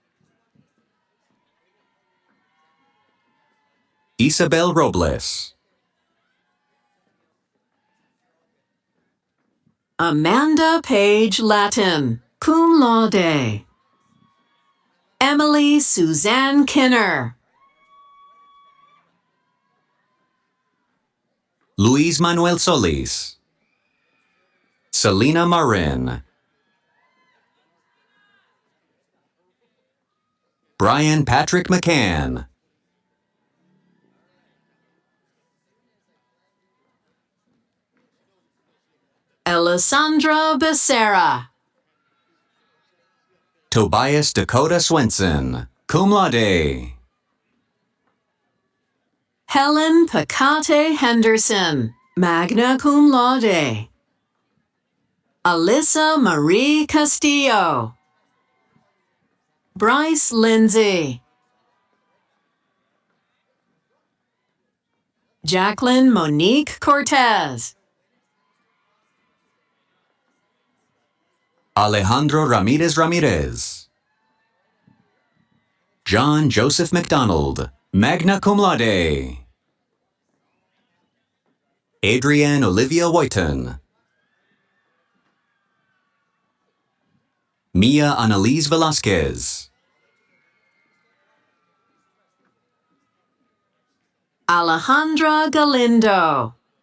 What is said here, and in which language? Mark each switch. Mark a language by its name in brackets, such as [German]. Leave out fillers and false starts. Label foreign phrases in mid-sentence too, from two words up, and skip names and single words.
[English] Isabel Robles. Amanda Page Latin, [Latin] cum laude. [English] Emily Suzanne Kinner. Luis Manuel Solis. Selena Marin. Brian Patrick McCann. Alessandra Becerra. Tobias Dakota Swenson, [Latin] cum laude. [English] Helen Pacate Henderson, [Latin] magna cum laude. [English] Alyssa Marie Castillo. Bryce Lindsay. Jacqueline Monique Cortez. Alejandro Ramirez Ramirez. John Joseph McDonald, [Latin] magna cum laude. [English] Adrienne Olivia Whiten. Mia Annalise Velasquez. Alejandra Galindo.